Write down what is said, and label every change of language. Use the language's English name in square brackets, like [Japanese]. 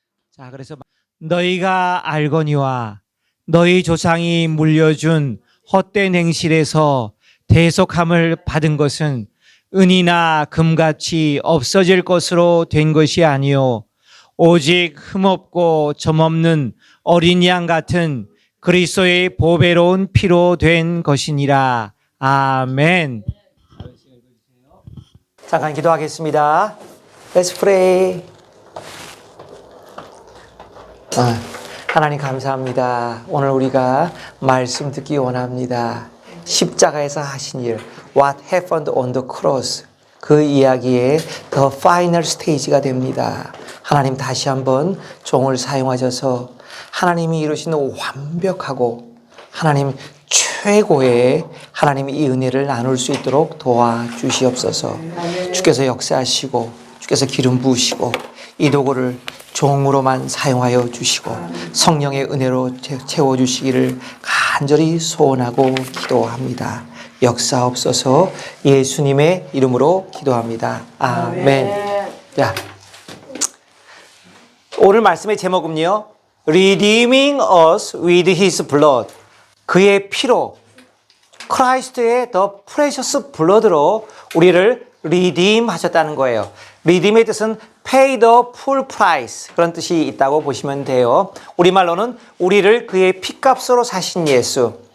[Korean] 자, 그래서 너희가 알거니와 너희 조상이 물려준 헛된 행실에서 대속함을 받은 것은 은이나 금같이 없어질 것으로 된 것이 아니요 오직 흠없고 점없는 어린 양 같은 그리스도의 보배로운 피로 된 것이니라. 아멘. 잠깐 기도하겠습니다. [English] Let's pray. [Korean] 하나님 감사합니다. 오늘 우리가 말씀 듣기 원합니다. 십자가에서 하신 일, [English] What happened on the cross, [Korean] 그 이야기의 [English] the final stage [Korean] 가 됩니다. 하나님 다시 한번 종을 사용하셔서 하나님이 이루시는 완벽하고 하나님 최고의 하나님의 이 은혜를 나눌 수 있도록 도와주시옵소서. 주께서 역사하시고 주께서 기름 부으시고 이 도구를 종으로만 사용하여 주시고 성령의 은혜로 채워주시기를 간절히 소원하고 기도합니다. 역사옵소서. 예수님의 이름으로 기도합니다. 아멘. 자, 오늘 말씀의 제목은요, [English] Redeeming us with His blood. [Korean] 그의 피로, 크라이스트의 [English] the precious blood [Korean] 로 우리를 redeem 하셨다는 거예요. redeem의 뜻은 [English] pay the full price, [Korean] 그런 뜻이 있다고 보시면 돼요. 우리말로는 우리를 그의 피값으로 사신 예수.